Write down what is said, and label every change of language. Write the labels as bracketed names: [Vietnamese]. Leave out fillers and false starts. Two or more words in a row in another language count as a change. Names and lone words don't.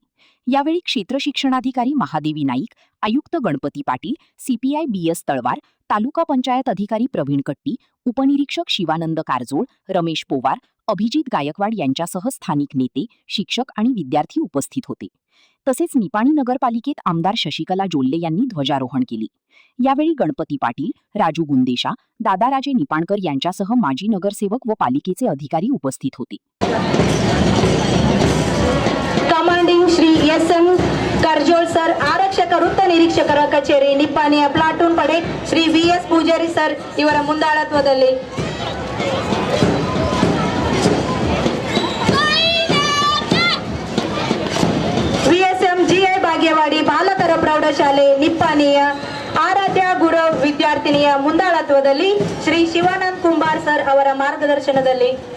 [Marathi] यावेळी क्षेत्र शिक्षणाधिकारी महादेवी नाईक, आयुक्त गणपती पाटील, CPI BS तळवार, तालुका पंचायत अधिकारी प्रवीण कट्टी, उपनिरीक्षक शिवानंद कारजोळ, रमेश पोवार, अभिजित गायकवाड यांच्यासह स्थानिक नेते, शिक्षक आणि विद्यार्थी उपस्थित होते. तसेच निपाणी नगरपालिकेत आमदार शशिकला जोल्ले यांनी ध्वजारोहण केले. यावेळी गणपती पाटील, राजू गुंदेशा, दादाराजे निपाणकर यांच्यासह माजी नगरसेवक व पालिकेचे अधिकारी उपस्थित होते. [Kannada] ಕಮಾಂಡಿಂಗ್ ಶ್ರೀ SM ಕರ್ಜೋಳ್ ಸರ್, ಆರಕ್ಷಕ ವೃತ್ತ ನಿರೀಕ್ಷಕರ ಕಚೇರಿ ನಿಪ್ಪಾಣಿಯ ಪ್ಲಾಟೂನ್ ಪಡೆ ಶ್ರೀ VS ಪೂಜಾರಿ ಸರ್ ಇವರ ಮುಂದಾಳತ್ವದಲ್ಲಿ VSM GI ಭಾಗ್ಯವಾಡಿ ಬಾಲಕರ ಪ್ರೌಢಶಾಲೆ ನಿಪ್ಪಾಣಿಯ ಆರಾಧ್ಯ ಗುರು ವಿದ್ಯಾರ್ಥಿನಿಯ ಮುಂದಾಳತ್ವದಲ್ಲಿ ಶ್ರೀ ಶಿವಾನಂದ್ ಕುಂಬಾರ್ ಸರ್ ಅವರ ಮಾರ್ಗದರ್ಶನದಲ್ಲಿ.